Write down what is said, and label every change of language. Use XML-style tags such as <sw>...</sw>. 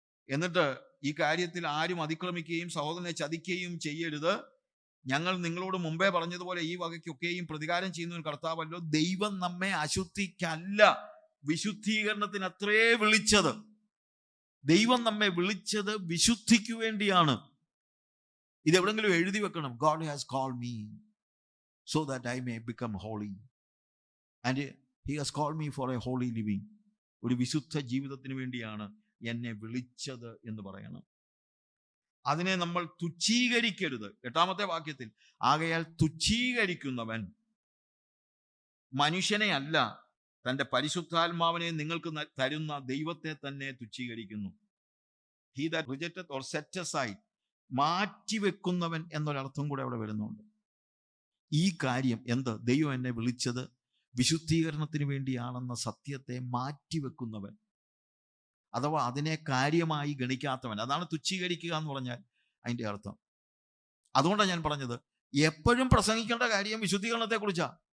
<ml>എന്നിട്ട് ഈ കാര്യത്തിൽ ആരും അതിക്രമിക്കുകയും സഹോദരനെ ചതിക്കുകയും ചെയ്യരുത്. ഞങ്ങൾ നിങ്ങളോട് മുമ്പേ പറഞ്ഞതുപോലെ ഈ വകയ്ക്കൊക്കെയും പ്രതികാരം ചെയ്യുന്നവൻ കർത്താവല്ലോ. ദൈവം നമ്മെ അശുദ്ധിക്കല്ല, വിശുദ്ധീകരണത്തിന് അത്രേ വിളിച്ചത്. ദൈവം നമ്മെ വിളിച്ചത് വിശുദ്ധിക്ക് വേണ്ടിയാണ്. ഇതെവിടെങ്കിലും എഴുതി വെക്കണം.</ml> <en>God has called me so that I may become holy and he has called me for a holy living.</en> <ml>ഒരു വിശുദ്ധ ജീവിതത്തിന് വേണ്ടിയാണ് എന്നെ വിളിച്ചത് എന്ന് പറയണം. അതിനെ നമ്മൾ തുച്ഛീകരിക്കരുത്. 8-ാമത്തെ വാക്യത്തിൽ, ആകയാൽ തുച്ഛീകരിക്കുന്നവൻ മനുഷ്യനെ അല്ല, തൻ്റെ പരിശുദ്ധാത്മാവിനെ നിങ്ങൾക്ക് തരുന്ന ദൈവത്തെ തന്നെ തുച്ഛീകരിക്കുന്നു.</ml> <en>He that rejecteth or set aside,</en> <ml>മാറ്റിവെക്കുന്നവൻ എന്നൊരർത്ഥം കൂടെ അവിടെ വരുന്നുണ്ട്. ഈ കാര്യം എന്ത്? ദൈവം എന്നെ വിളിച്ചത് വിശുദ്ധീകരണത്തിന് വേണ്ടിയാണെന്ന സത്യത്തെ മാറ്റിവെക്കുന്നവൻ, അഥവാ അതിനെ കാര്യമായി ഗണിക്കാത്തവൻ, അതാണ് തുച്ഛീകരിക്കുക എന്ന് പറഞ്ഞാൽ അതിൻ്റെ അർത്ഥം. അതുകൊണ്ടാണ് ഞാൻ പറഞ്ഞത്, എപ്പോഴും പ്രസംഗിക്കേണ്ട കാര്യം വിശുദ്ധീകരണത്തെക്കുറിച്ചാണ്.</ml>